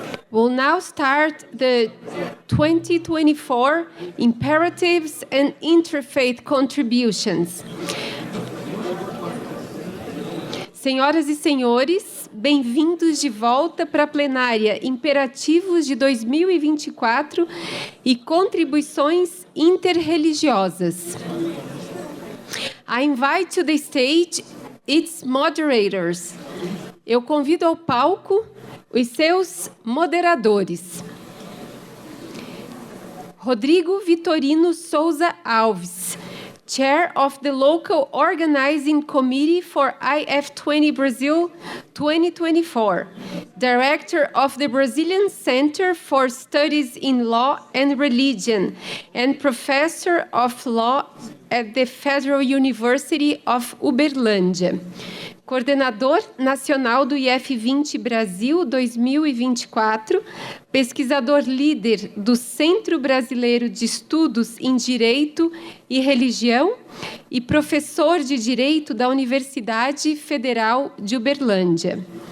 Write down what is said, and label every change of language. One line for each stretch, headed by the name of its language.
English: We'll now start the 2024 Imperatives and Interfaith Contributions.
Portuguese: Senhoras e senhores, bem-vindos de volta para a plenária Imperativos de 2024 e Contribuições Interreligiosas.
English: I invite to the stage its moderators.
Portuguese: Eu convido ao palco os seus moderadores.
English: Rodrigo Vitorino Souza Alves, Chair of the Local Organizing Committee for IF20 Brazil 2024, Director of the Brazilian Center for Studies in Law and Religion, and Professor of Law at the Federal University of Uberlandia.
Portuguese: Coordenador Nacional do IF20 Brasil 2024, pesquisador líder do Centro Brasileiro de Estudos em Direito e Religião e professor de Direito da Universidade Federal de Uberlândia.